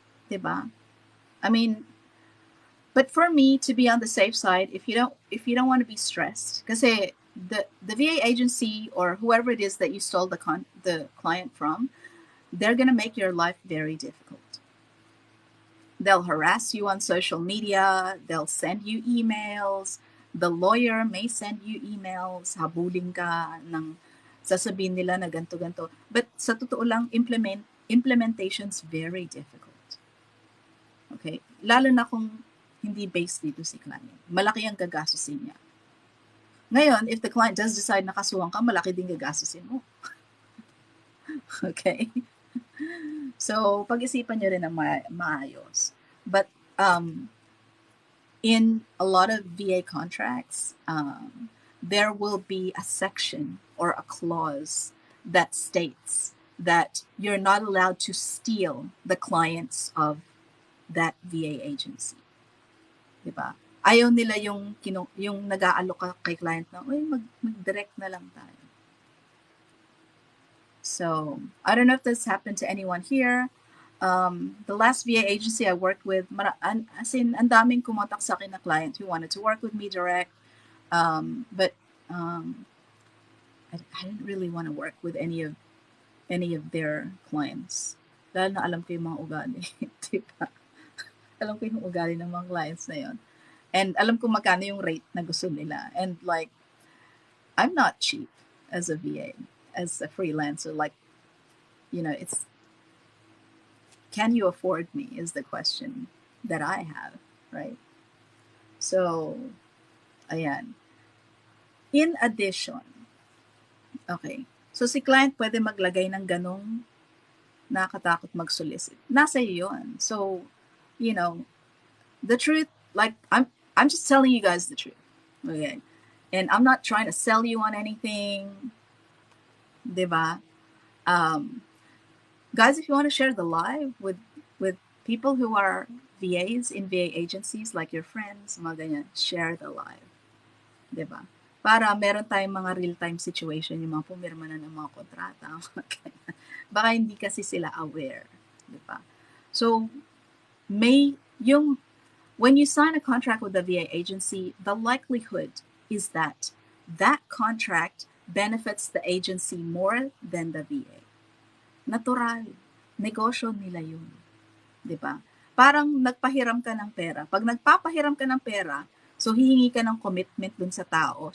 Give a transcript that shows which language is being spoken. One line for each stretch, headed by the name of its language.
English: Diba? I mean, but for me, to be on the safe side, if you don't want to be stressed,
Filipino: kasi
English: the VA agency or whoever it is that you stole the client from, they're gonna make your life very difficult. They'll harass you on social media. They'll send you emails. The lawyer may send you emails.
Filipino: Habulin ka ng sasabihin nila na ganto-ganto.
English: But
Filipino: sa totoo lang,
English: implementation's very difficult. Okay?
Filipino: Lalo na kung hindi based dito si client. Malaki ang gagastusin niya. Ngayon,
English: if the client does decide
Filipino: na kasuhan ka, malaki din gagastusin mo. Okay? So, pag-isipan nyo rin ng maayos.
English: But in a lot of VA contracts, there will be a section or a clause that states that you're not allowed to steal the clients of that VA agency. Diba?
Filipino: Ayaw nila yung nag-aalok ka kay client na, mag-direct na lang tayo.
English: So, I don't know if this happened to anyone here. The last VA agency I worked with,
Filipino: as in, ang daming kumontak sa akin na
English: client who wanted to work with me direct. But I didn't really want to work with any of their clients.
Filipino: Dahil na alam ko yung mga ugali. Diba? Alam ko yung ugali ng mga clients na yun.
English: And
Filipino: alam ko magkano yung rate na gusto nila.
English: And like, I'm not cheap as a VA. As a freelancer, like, it's, can you afford me is the question that I have, right? So, ayan. In addition, okay,
Filipino: so si client pwede maglagay ng ganong nakatakot mag-solicit. Nasa iyo yun.
English: So, the truth, like, I'm just telling you guys the truth, okay? And I'm not trying to sell you on anything. Diba? Guys, if you want to share the live with people who are VAs in VA agencies, like your friends,
Filipino: mga ganyan,
English: share the live.
Filipino: Diba? Para meron tayong mga
English: real-time situation,
Filipino: yung mga pumirma na ng mga kontrata. Baka hindi kasi sila aware. Diba?
English: So, when you sign a contract with the VA agency, the likelihood is that contract benefits the agency more than the VA.
Filipino: Natural. Negosyo nila yun. Diba? Parang nagpahiram ka ng pera. Pag nagpapahiram ka ng pera, so hihingi ka ng commitment dun sa tao.